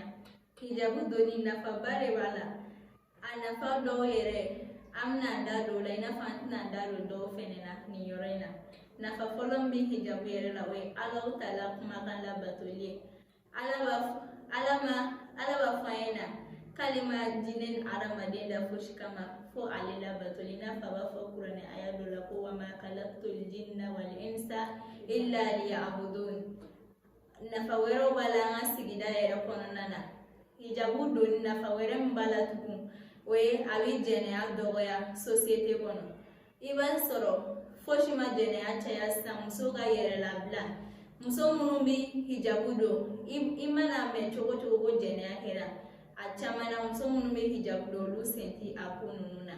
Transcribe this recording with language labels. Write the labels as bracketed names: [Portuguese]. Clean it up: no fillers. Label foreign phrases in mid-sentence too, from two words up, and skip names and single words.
[Bambara] Hijabu donni nafaba de b'a la. A nafa dɔw yɛrɛ an bɛna da don o la i n'a fɔ an tɛna da don dɔw fɛnɛ na nin yɔrɔ in na. Nafa fɔlɔ min bɛ hijabu yɛrɛ la o ye Alahu Taala kumakan labatoli ye. Ala b'a fɔ an ɲɛna k'ale ma jinɛ ni adamaden da fosi kama fo ale labatoli i n'a fɔ a b'a fɔ kuranɛ aya dɔ la ko [Arabic] wa ma khalaqtul jinna wal insa illa liya'budun. [Bambara] Nafa wɛrɛw b'a la an ka sigida yɛrɛ kɔnɔna na. Hijabu donni nafa wɛrɛ min b'a la tugun o ye a bɛ jɛnɛya dɔgɔya société kɔnɔ. I b'a sɔrɔ fosi ma jɛnɛya caya sisan muso ka yɛrɛ labila. Muso minnu bɛ hijabu don i mana mɛn cogo cogo ko jɛnɛya kɛra a caman na muso minnu bɛ hijabu don olu sen tɛ a ko ninnu na.